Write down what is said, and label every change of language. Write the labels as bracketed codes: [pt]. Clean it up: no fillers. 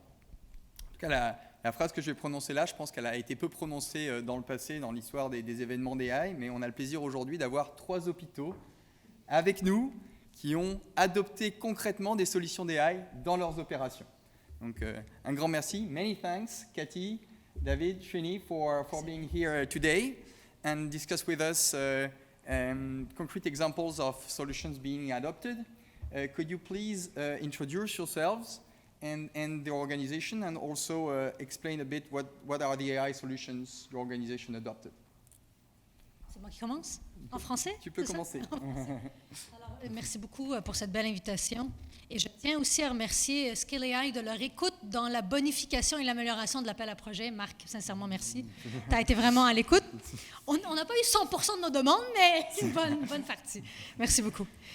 [fr] En tout cas, la phrase que je vais prononcer là, je pense qu'elle a été peu prononcée dans le passé, dans l'histoire des événements d'AI, mais on a le plaisir aujourd'hui d'avoir 3 hôpitaux avec nous qui ont adopté concrètement des solutions d'AI dans leurs opérations. Donc, un grand merci. [en] Many thanks, Cathy, David, Srini, for being here today and discuss with us concrete examples of solutions being adopted. Could you please introduce yourselves and the organization and also explain a bit what are the AI solutions your organization adopted? [fr] C'est moi qui commence? En français? Tu peux commencer. Alors, merci beaucoup pour cette belle invitation. Et je tiens aussi à remercier Scale AI de leur écoute dans la bonification et l'amélioration de l'appel à projet. Marc, sincèrement, merci. Tu as été vraiment à l'écoute. On n'a pas eu 100% de nos demandes, mais c'est une bonne partie. Merci beaucoup.